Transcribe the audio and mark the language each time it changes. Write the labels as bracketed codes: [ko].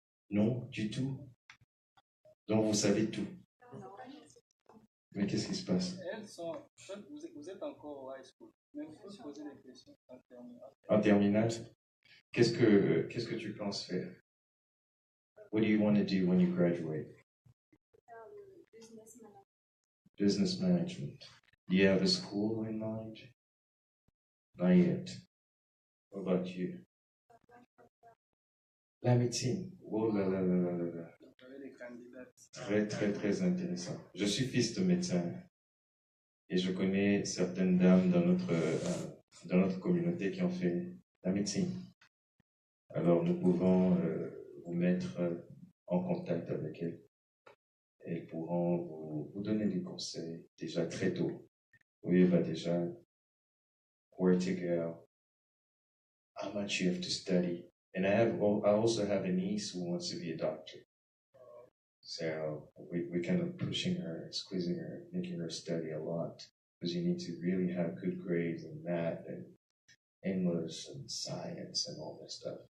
[fr] Non, du tout. Donc vous savez tout. Mais qu'est-ce qui se passe? Vous êtes encore au high school, mais vous pouvez poser des questions en terminale. En terminale, qu'est-ce que tu penses faire? [en] What do you want to do when you graduate? Business management. Do you have a school in mind? Not yet. What about you? [fr] La médecine. Oh là là là là là là. Très, très, très intéressant. Je suis fils de médecin et je connais certaines dames dans notre communauté qui ont fait la médecine. Alors, nous pouvons vous mettre en contact avec elles. Elles pourront vous donner des conseils déjà très tôt. Oui, va déjà [en] where to go, how much you have to study, And I also have a niece who wants to be a doctor. So we're kind of pushing her, squeezing her, making her study a lot. Because you need to really have good grades in math and English and science and all that stuff.